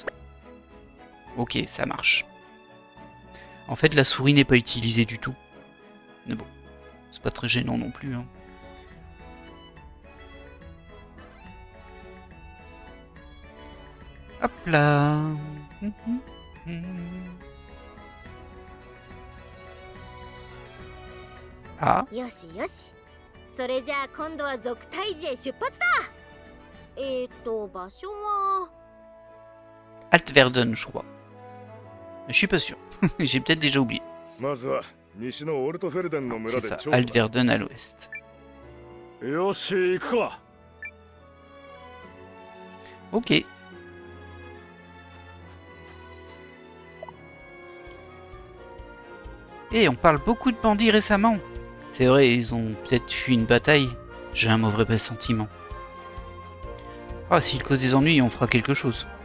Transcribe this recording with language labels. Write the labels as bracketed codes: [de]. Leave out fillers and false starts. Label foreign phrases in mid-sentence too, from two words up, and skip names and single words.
[fr] Ok, ça marche. En fait, la souris n'est pas utilisée du tout. Mais bon, c'est pas très gênant non plus. Hein. Hop là. Ah, [ja] よしよし。それじゃあ今度は族退治へ出発だ。場所は。 [fr] Altverden, je crois. Je suis pas sûr. J'ai peut-être déjà oublié. [ja] まずは西のオルトフェルデンの [fr] C'est [ja] 村で [fr] ça, [ja] 調査だ。 [fr] Altverden à l'ouest. [ja] よし行くか。 [fr] Ok. Et on parle beaucoup de bandits récemment. C'est vrai, ils ont peut-être fui une bataille. J'ai un mauvais pressentiment. Ah, s'ils causent des ennuis, on fera quelque chose.